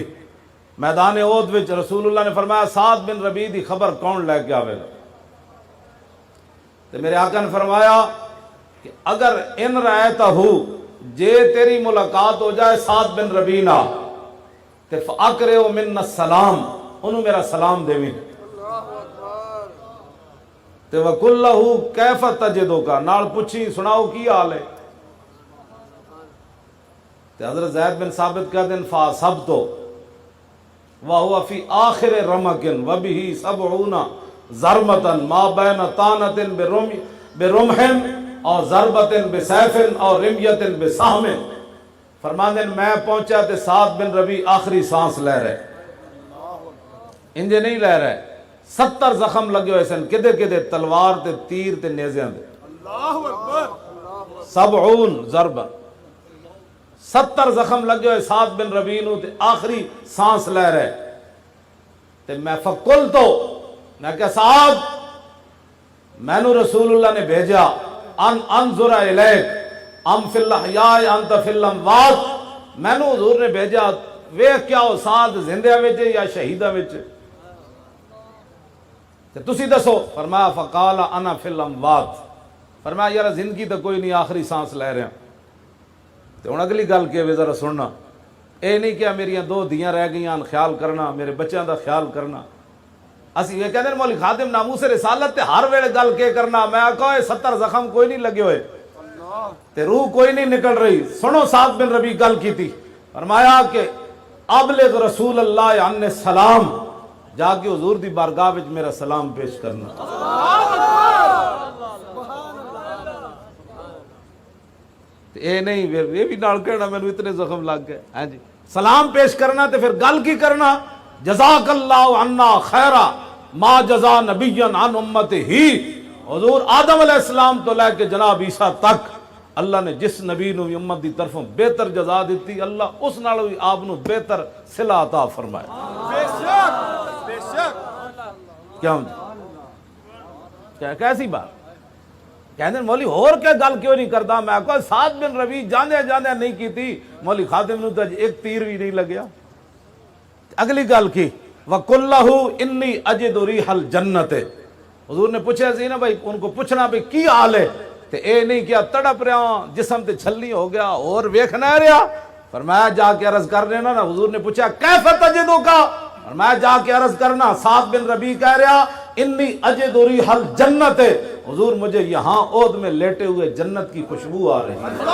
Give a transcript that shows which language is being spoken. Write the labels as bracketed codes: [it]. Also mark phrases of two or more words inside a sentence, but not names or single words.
[pa] میدان احد وچ رسول اللہ نے فرمایا سعد بن ربیع دی خبر کون لے کے آوے گا؟ تو میرے آقا نے فرمایا کہ اگر [ar] ان رأیتہ [pa] جے تیری ملاقات ہو جائے سعد بن ربیع نہ تے [ar] فاقرئ منا السلام, [pa] انہوں میرا سلام دیویں. [ar] تے وَقُلْ لَهُ كَيْفَ تَجِدُكَ, [pa] نال پوچھی سناؤ کی حال ہے. [ur] تے حضرت زید بن ثابت کہتے ہیں [ar] فَأَصَبْتُ وَهُوَ فِي آخِرِ رَمَقٍ وَبِهِ 70 ضربة ما بين طعنة برمح اور ضربة بسيف اور رمية بسهم. [pa] فرماندے میں پہنچا تے سعد بن ربیع آخری سانس لے رہے, انجے نہیں لے رہے. 70 زخم لگے ہوئے سن, کدے کدے تلوار تے تیر تے نیزیاں دے. [ar] اللہ اکبر. [pa] 70 ضربہ, 70 زخم لگے ہوئے سعد بن ربیع نو تے آخری سانس لے رہے. تے میں فقلت, میں کہ سعد میں نو رسول اللہ نے بھیجا [ar] ان انظر الیک ام فی الاحیاء انت فی الاموات, [pa] میں نو حضور نے بھیجا ویکھ کیا ہو سعد زندہ وچ یا شہیدہ وچ, تے تسی دسو. [ar] فرمایا فقال انا فی الاموات, [pa] فرمایا یار زندگی تو کوئی نہیں, آخری سانس لے رہے ہیں. تو ہن اگلی گل کہ ذرا سننا، اے نہیں کہ میریاں 2 دھیاں رہ گئیاں خیال کرنا، میرے بچیاں دا خیال کرنا۔ اسی یہ کہندے مولوی خادم ناموس رسالت تے ہر ویلے گل کے کرنا، میں آکھا 70 زخم کوئی نہیں لگے ہوئے تے روح کوئی نہیں نکل رہی۔ سنو سعد بن ربیع گل کی تھی، فرمایا کہ [ar] ابلغ رسول اللہ عن السلام، [pa] جا کے حضور دی بارگاہ وچ میرا سلام پیش کرنا۔ اے نہیں یہ بھی نال کہنا مینوں اتنے زخم لگ گئے، ہاں جی سلام پیش کرنا تے پھر گل کی کرنا، [ar] جزاک اللہ عنا خیرا ما جزا نبی عن امتہ ہی۔ [pa] حضور آدم علیہ السلام تو لے کے جناب عیسیٰ تک اللہ نے جس نبی نو امت دی طرفوں بہتر جزا دیتی، اللہ اس نال بھی آپ نو بہتر صلہ عطا فرمایا۔ بے شک کیا کیسی بات کہندے مولوی اور کیا گل کیوں نہیں کردا؟ میں کہا سعد بن ربیع جاندے جاندے نہیں کیتی، مولوی خادم نو تو ایک تیر بھی نہیں لگیا۔ اگلی گل کی [ar] وَقُلْ لَهُ إِنِّي أَجِدُ رِيحَ الْجَنَّةِ، [pa] حضور نے پوچھا سی نا بھائی ان کو پوچھنا بھی کی حال ہے، تے اے نہیں کیا تڑپ رہا جسم تے چھلنی ہو گیا اور ویکھنا رہا۔ فرمایا جا کے عرض کر دینا نا۔ حضور نے پوچھا [ar] کیف تجدک، [pa] فرمایا جا کے عرض کرنا۔ [ur] سعد بن ربیع کہہ رہا [ar] انی اجد ریح الجنت، [ur] حضور مجھے یہاں عود میں لیٹے ہوئے جنت کی خوشبو آ رہی ہے۔